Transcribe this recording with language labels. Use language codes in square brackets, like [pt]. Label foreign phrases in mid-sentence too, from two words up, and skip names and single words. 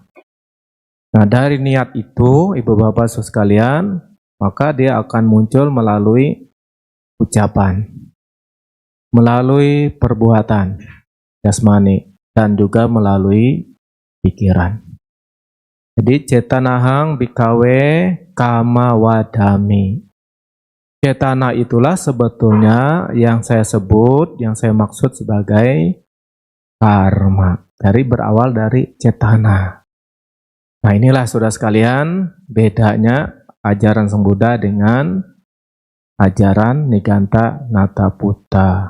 [id] Nah, dari niat itu, Ibu Bapak Saudara sekalian, maka dia akan muncul melalui ucapan, melalui perbuatan jasmani, dan juga melalui pikiran. Jadi, [pi] cetanahang bikawe kama wadami. [id] Cetana itulah sebetulnya yang saya sebut, yang saya maksud sebagai karma. Dari berawal dari cetana. Nah, inilah saudara sekalian bedanya ajaran Sang Buddha dengan ajaran Niganta Nataputa.